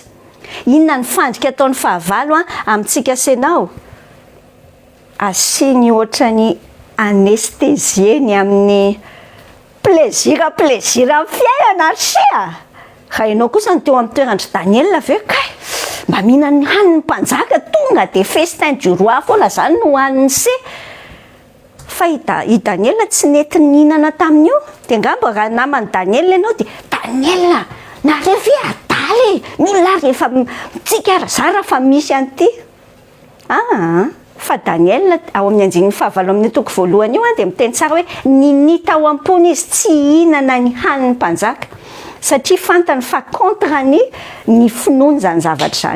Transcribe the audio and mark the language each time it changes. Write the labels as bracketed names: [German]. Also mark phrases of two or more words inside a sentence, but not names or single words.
[Malagasy] Inona ny fandrika ataon'ny fahavalo amintsika senao? Asiny ohatrany anestezieny amin'ny plaisir fiainana sia. Raha ianao kosa ny teo amin'ny toerandry Daniel ve kay mba mihinana haniny mpanjaka tonga dia [French] festin du roi [Malagasy] foana zany no haniny se. Fa i Daniel tsy nety nihinana tamin'io dia ngamba raha namany Daniel ianao dia Daniel nareo ve adaly milona rehefa tsika zara fa misy an'ity. Fa Daniel ao amin'ny andinin'ny fahavalo amin'ny toko voalohany io dia miteny tsara hoe ninita ao am-pony izy tsy hihinana ny haniny mpanjaka satria fantany fa contre ny finoany zany zavatra zany.